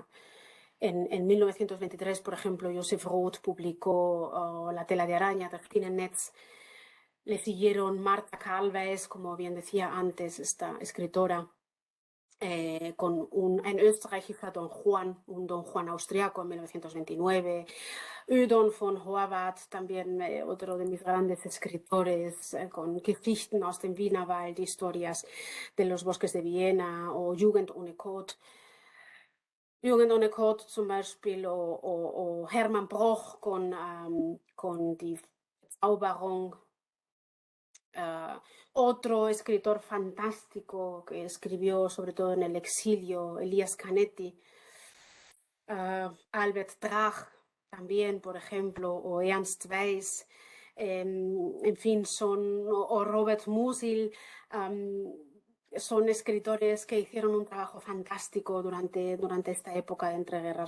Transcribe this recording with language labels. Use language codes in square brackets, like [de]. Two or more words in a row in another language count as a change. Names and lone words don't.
[es] En 1923, por ejemplo, Joseph Roth publicó La tela de araña, de Spinnennetz. Le siguieron Marta Calves, como bien decía antes, esta escritora, con un österreichischer Don Juan, un Don Juan austriaco en 1929. Ödon von Horvath, también otro de mis grandes escritores, con Geschichten aus dem Wienerwald, historias de los bosques de Viena, o Jugend ohne Code. Jugend ohne Code [de] zum Beispiel, [es] o Hermann Broch con Die Zauberung. Otro escritor fantástico que escribió sobre todo en el exilio, Elias Canetti, Albert Drach también, por ejemplo, o Ernst Weiss, en fin, o Robert Musil, son escritores que hicieron un trabajo fantástico durante esta época de entreguerras.